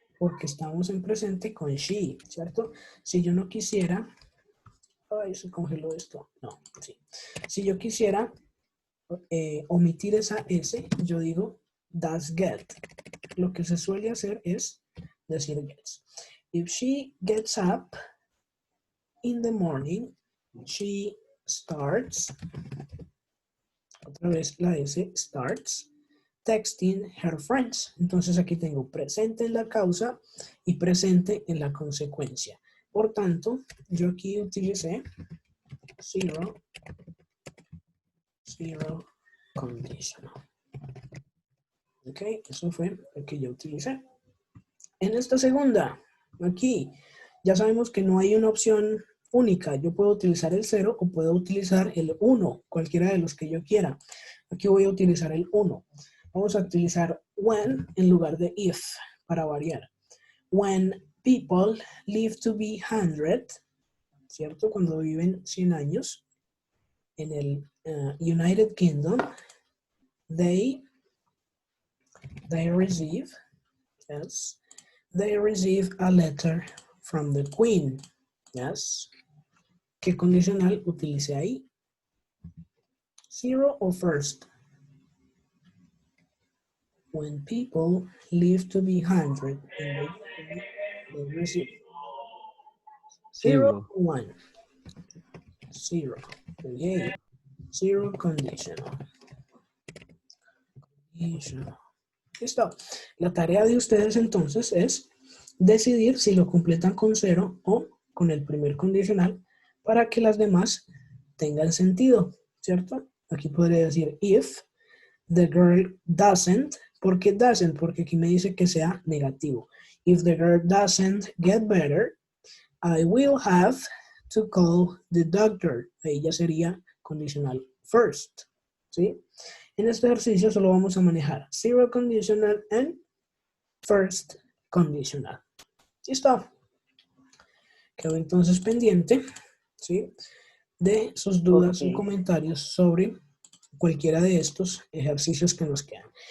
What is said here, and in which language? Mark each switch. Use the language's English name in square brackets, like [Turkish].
[Spanish] Porque estamos en presente con she, ¿cierto? Si yo no quisiera, ay, se congeló esto. No, sí. Si yo quisiera omitir esa S, yo digo [English] does get. [Spanish] Lo que se suele hacer es decir gets. [English] If she gets up in the morning, she starts, [Spanish] otra vez la S, [English] starts, texting her friends. [Spanish] Entonces aquí tengo presente en la causa y presente en la consecuencia. Por tanto, yo aquí utilicé zero conditional. Ok, eso fue lo que yo utilicé. En esta segunda, aquí, ya sabemos que no hay una opción única. Yo puedo utilizar el 0 o puedo utilizar el 1, cualquiera de los que yo quiera. Aquí voy a utilizar el 1. Vamos a utilizar when en lugar de if, para variar. [English] When people live to be 100, ¿cierto? [Spanish] Cuando viven 100 años en el [English] United Kingdom, they receive, yes, they receive a letter from the Queen, yes. [Spanish] ¿Qué condicional utilicé ahí? Zero o first? [English] When people live to be 100, they receive. Zero, 1. Zero. Okay. Zero conditional. [Spanish] Listo. La tarea de ustedes entonces es decidir si lo completan con 0 o con el primer condicional para que las demás tengan sentido, ¿cierto? Aquí podría decir [English] if the girl doesn't. [Spanish] ¿Por qué doesn't? Porque aquí me dice que sea negativo. [English] If the girl doesn't get better, I will have to call the doctor. [Spanish] Ahí ya sería condicional first, ¿sí? En este ejercicio solo vamos a manejar [English] zero conditional and first conditional. [Spanish] ¿Listo? Quedo entonces pendiente, ¿sí?, de sus dudas y comentarios sobre cualquiera de estos ejercicios que nos quedan.